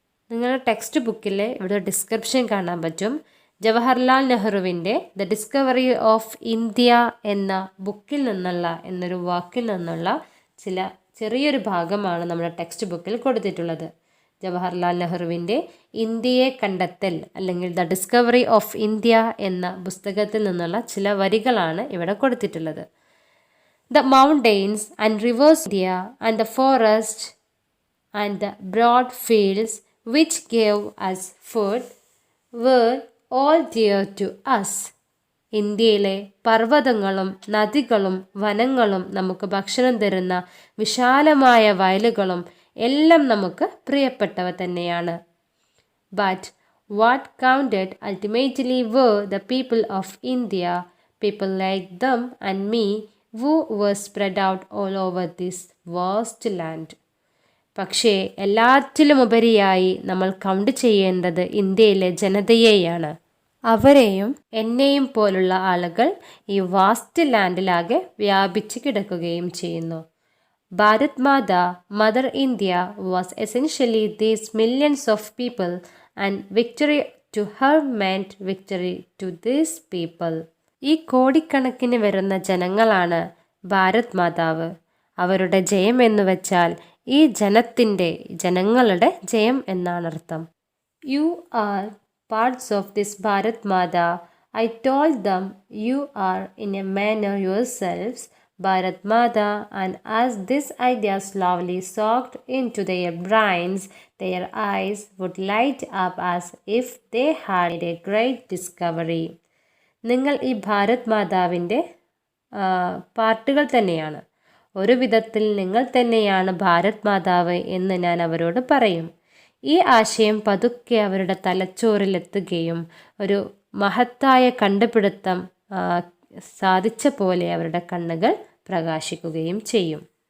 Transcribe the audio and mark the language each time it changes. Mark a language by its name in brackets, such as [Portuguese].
[Malayalam] നിങ്ങളുടെ ടെക്സ്റ്റ് ബുക്കിൽ ഇവിടെ ഡിസ്ക്രിപ്ഷൻ കാണാൻ പറ്റും. ജവഹർലാൽ നെഹ്റുവിൻ്റെ ദ ഡിസ്കവറി ഓഫ് ഇന്ത്യ എന്ന ബുക്കിൽ നിന്നുള്ള എന്നൊരു വാക്കിൽ നിന്നുള്ള ചെറിയൊരു ഭാഗമാണ് നമ്മുടെ ടെക്സ്റ്റ് ബുക്കിൽ കൊടുത്തിട്ടുള്ളത്. ജവഹർലാൽ നെഹ്റുവിൻ്റെ ഇന്ത്യയെ കണ്ടെത്തൽ അല്ലെങ്കിൽ ദ ഡിസ്കവറി ഓഫ് ഇന്ത്യ എന്ന പുസ്തകത്തിൽ നിന്നുള്ള ചില വരികളാണ് ഇവിടെ കൊടുത്തിട്ടുള്ളത്. [English] The mountains and rivers India and the forest and the broad fields which gave us food were all dear to us. [Malayalam] ഇന്ത്യയിലെ പർവ്വതങ്ങളും നദികളും വനങ്ങളും നമുക്ക് ഭക്ഷണം തരുന്ന വിശാലമായ വയലുകളും എല്ലാം നമുക്ക് പ്രിയപ്പെട്ടവ തന്നെയാണ്. [English] But what counted ultimately were the people of India, people like them and me who were spread out all over this vast land. [Malayalam] പക്ഷേ എല്ലാറ്റിലും ഉപരിയായി നമ്മൾ കൗണ്ട് ചെയ്യേണ്ടത് ഇന്ത്യയിലെ ജനതയെയാണ്. അവരെയും എന്നെയും പോലുള്ള ആളുകൾ ഈ വാസ്റ്റ് ലാൻഡിലാകെ വ്യാപിച്ച് കിടക്കുകയും ചെയ്യുന്നു. [English] Bharat Mata, mother India was essentially these millions of people and victory to her meant victory to these people. [Malayalam] ഈ കോടിക്കണക്കിന് വരുന്ന ജനങ്ങളാണ് ഭാരത് മാതാവ്. അവരുടെ ജയം എന്ന് വെച്ചാൽ ഈ ജനങ്ങളുടെ ജയം എന്നാണർത്ഥം. [English] You are parts of this Bharat Mata. I told them, you are in a manner yourselves Bharat Mata, and as this idea slowly soaked into their brains, their eyes would light up as if they had made a great discovery. [Malayalam] നിങ്ങൾ ഈ ഭാരത് മാതാവിൻ്റെ പാർട്ടുകൾ തന്നെയാണ്. ഒരു വിധത്തിൽ നിങ്ങൾ തന്നെയാണ് ഭാരത് മാതാവ് എന്ന് ഞാൻ അവരോട് പറയും. ഈ ആശയം പതുക്കെ അവരുടെ തലച്ചോറിലെത്തുകയും ഒരു മഹത്തായ കണ്ടുപിടുത്തം സാധിച്ച പോലെ അവരുടെ കണ്ണുകൾ പ്രകാശിക്കുകയും ചെയ്യും.